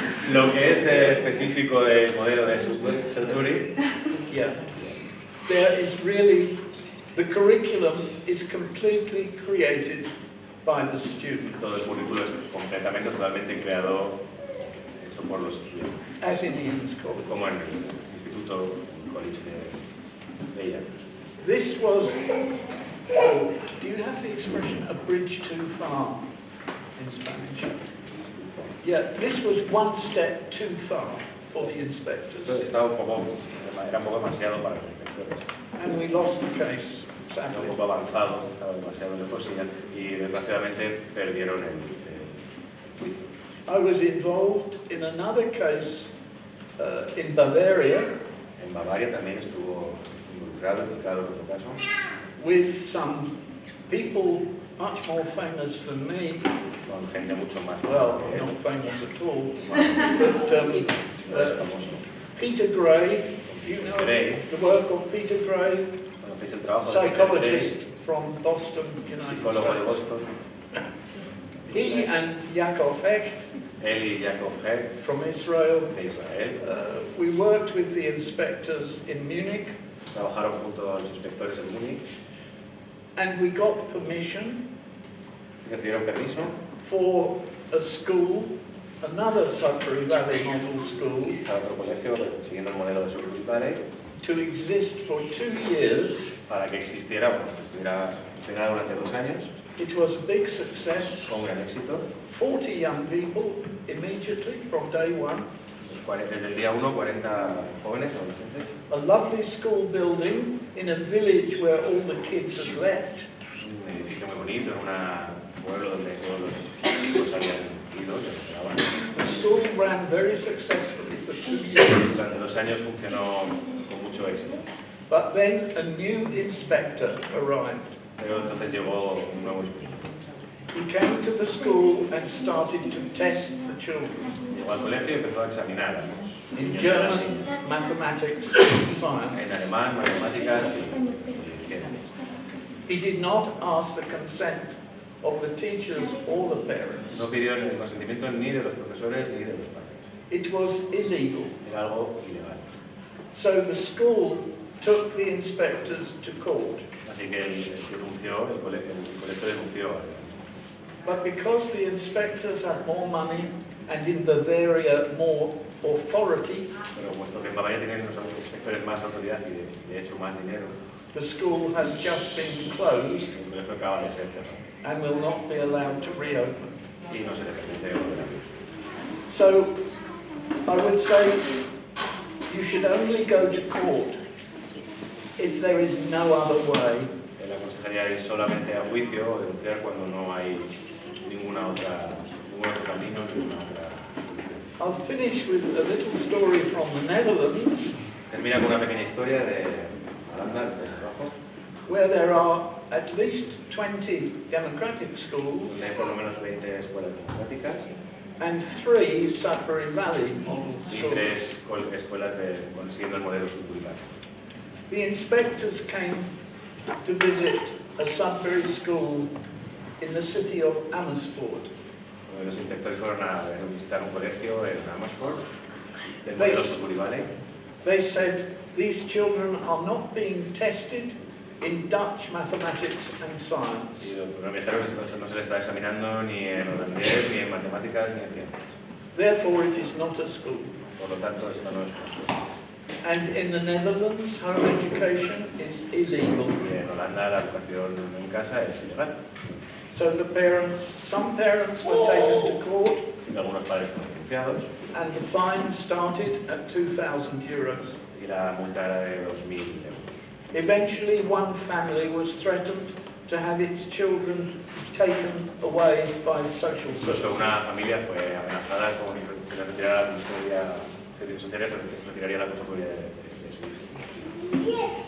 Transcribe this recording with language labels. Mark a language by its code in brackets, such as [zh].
[es] Lo que es específico del modelo de Sudbury, [en] Yeah. There is really, the curriculum is completely created by the students, [es] todo el currículo es completamente, totalmente creado, hecho por los estudiantes, [en] as in Ian's college. [es] como en el Instituto College de ella. [en] This was So, do you have the expression "a bridge too far" in Spanish? Yeah, this was one step too far for the inspectors. [es] Era un poco demasiado para los inspectores. [en] And we lost the case, [es] Estaba [en] sadly. [es] un poco avanzado, estaba demasiado lejos y desgraciadamente perdieron el juicio. [en] I was involved in another case in Bavaria [es] En Bavaria también estuvo involucrado en otro caso, [en] with some people much more famous than me. [es] con gente mucho más [en] Well, [es] que él, [en] not famous at all. [es] más [en] But [es] famoso. [en] Peter Gray, you know [es] Gray. [en] the work of Peter Gray, [es] ¿Conocéis el trabajo de Peter [en] psychologist [es] Gray, [en] from Boston, United [es] psicólogo de [en] States. [es] Boston? [en] He and Yaakov Hecht [es] Él y Jacob Heck [en] from Israel. [es] de Israel [en] We worked with the inspectors in Munich, [es] trabajaron junto a los inspectores en Múnich [en] and we got permission [es] y recibieron permiso [en] for a school, another Sudbury Valley Model School, [es] para otro colegio siguiendo el modelo de Summerhill Valley [en] to exist for 2 years. [es] para que existiera, bueno, que estuviera funcionara durante 2 años. [en] It was a big success. [es] Fue un gran éxito. [en] 40 young people immediately from day one. [es] Desde el día 1, 40 jóvenes, adolescentes. [en] A lovely school building in a village where all the kids had left. [es] Un edificio muy bonito, en un pueblo donde todos los chicos habían ido, se esperaban. [en] The school ran very successfully for 2 years. [es] Durante 2 años funcionó con mucho éxito. [en] But then a new inspector arrived. [es] Pero entonces llegó un nuevo inspector. [en] He came to the school and started to test the children [es] Llegó al colegio y empezó a examinar a los [en] in [es] niños [en] German, mathematics, and science. [es] en alemán, matemáticas y ciencias. [en] He did not ask the consent of the teachers or the parents. [es] No pidió el consentimiento ni de los profesores ni de los padres. [en] It was illegal. [es] Era algo ilegal. [en] So the school took the inspectors to court. [es] Así que el colegio denunció. [en] But because the inspectors had more money and in Bavaria more authority, [es] Pero puesto que en Bavaria tienen los inspectores más autoridad y de hecho más dinero, [en] the school has just been closed [es] el colegio acaba de ser cerrado [en] and will not be allowed to reopen. [es] y no se le permite volver a abrir. [en] So I would say you should only go to court if there is no other way. [es] Le aconsejaría ir solamente a juicio o denunciar cuando no hay ningún otro camino, ninguna otra. [en] I'll finish with a little story from the Netherlands, [es] Termina con una pequeña historia de Holanda, de Países Bajos, [en] where there are at least 20 democratic schools [es] donde hay por lo menos 20 escuelas democráticas [en] and 3 Sudbury Valley model [es] y [en] schools. [es] 3 escuelas siguiendo el modelo Sudbury Valley. [en] The inspectors came to visit a Sudbury school in the city of Amersfoort. [es] Los inspectores fueron a visitar un colegio en Amersfoort, del modelo Sudbury Valley. [en] They said these children are not being tested in Dutch mathematics and science. [es] Y lo que dijeron es que no se les está examinando ni en holandés, ni en matemáticas, ni en ciencias. [en] Therefore, it is not a school. [es] Por lo tanto, esto no es una escuela. [en] And in the Netherlands, home education is illegal. [es] Y en Holanda la educación en casa es ilegal. [en] So some parents were taken to court, [es] Y algunos padres fueron denunciados [en] and the fine started at €2,000. [es] y la multa era de 2.000 euros. [en] Eventually, one family was threatened to have its children taken away by social [es] Incluso [en] services. [es] una familia fue amenazada con que le retirara la custodia, servicios sociales, retiraría la custodia de su hijo.